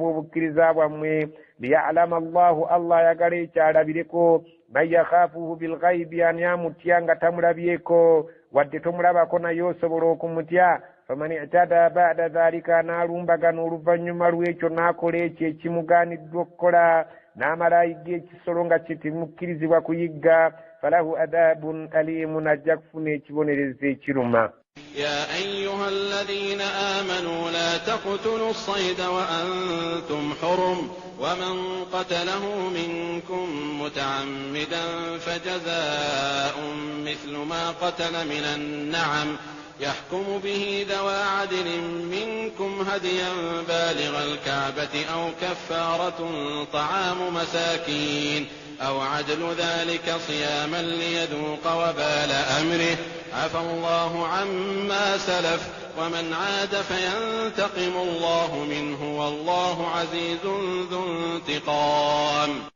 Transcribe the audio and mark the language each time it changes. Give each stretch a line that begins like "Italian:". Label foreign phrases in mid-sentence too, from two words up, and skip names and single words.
Ganda: obukkiriza bwammwe
Arabic: ليعلم الله
Ganda: Allah ayagala ekyalabireko
Arabic: من يخافه بالغيب
Ganda: ani amutya nga tamulabyeko wadde tomulabako naye osobola okumutya
Arabic: فمن اعتدى بعد ذلك
Ganda: naalumbagana oluvannyuma lw'ekyo n'akola ekyo ekimugaaniddwa okukola n'amala ayigga ekisolo nga kitimukkirizibwa kuyigga
Arabic: فله عذاب أليم
Ganda: ajja kufuna ekibonerezo ekiruma.
Arabic: يا أيها الذين آمنوا لا تقتلوا الصيد وأنتم حرم ومن قتله منكم متعمدا فجزاء مثل ما قتل من النعم يحكم به ذوى عدل منكم هديا بالغ الكعبة أو كفارة طعام مساكين أو عدل ذلك صياما ليذوق وبال أمره عفى الله عما سلف ومن عاد فينتقم الله منه والله عزيز ذو انتقام.